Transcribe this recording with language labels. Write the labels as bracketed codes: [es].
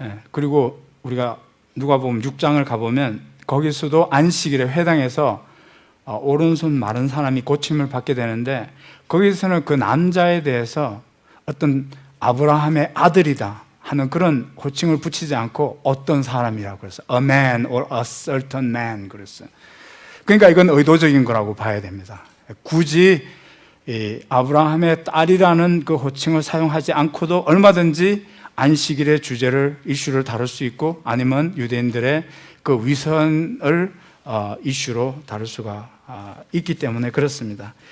[ko] 그리고 우리가 누가복음 6장을 가보면 거기서도 안식일에 회당에서 오른손 마른 사람이 고침을 받게 되는데, 거기서는 그 남자에 대해서 어떤 아브라함의 아들이다 하는 그런 호칭을 붙이지 않고 어떤 사람이라고 그랬어요. [en] A man or a certain man [ko] 그랬어요. 그러니까 이건 의도적인 거라고 봐야 됩니다. 굳이 이 아브라함의 딸이라는 그 호칭을 사용하지 않고도 얼마든지 안식일의 주제를, 이슈를 다룰 수 있고, 아니면 유대인들의 그 위선을 이슈로 다룰 수가 있기 때문에 그렇습니다.